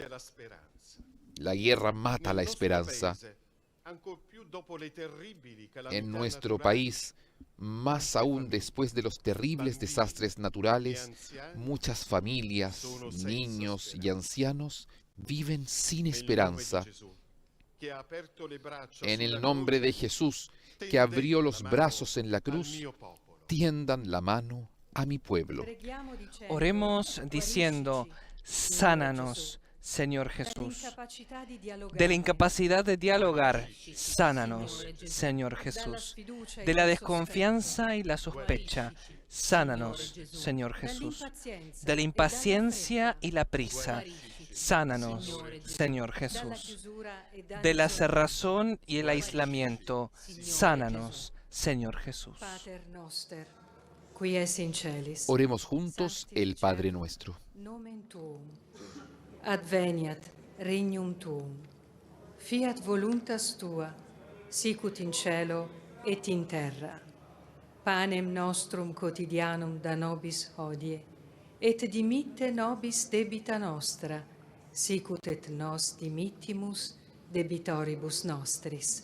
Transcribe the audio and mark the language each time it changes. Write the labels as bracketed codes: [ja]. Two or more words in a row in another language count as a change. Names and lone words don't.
[es] La guerra mata la esperanza. En nuestro país, más aún después de los terribles desastres naturales, muchas familias, niños y ancianos viven sin esperanza. En el nombre de Jesús, que abrió los brazos en la cruz, tiendan la mano a mi pueblo. [it] Preghiamo dicendo: [es] Oremos diciendo: sánanos, Señor Jesús. De la incapacidad de dialogar, sánanos, Señor Jesús. De la desconfianza y la sospecha, sánanos, Señor Jesús. De la impaciencia y la prisa, sánanos, Señor Jesús. De la cerrazón y el aislamiento, sánanos, Señor Jesús. [la] Pater noster, qui es in celis. [es] Oremos juntos el Padre Nuestro. [la] Nomen tuum, adveniat regnum tuum, fiat voluntas tua, sicut in cielo et in terra. Panem nostrum quotidianum da nobis hodie, et dimitte nobis debita nostra, sicut et nos dimittimus debitoribus nostris.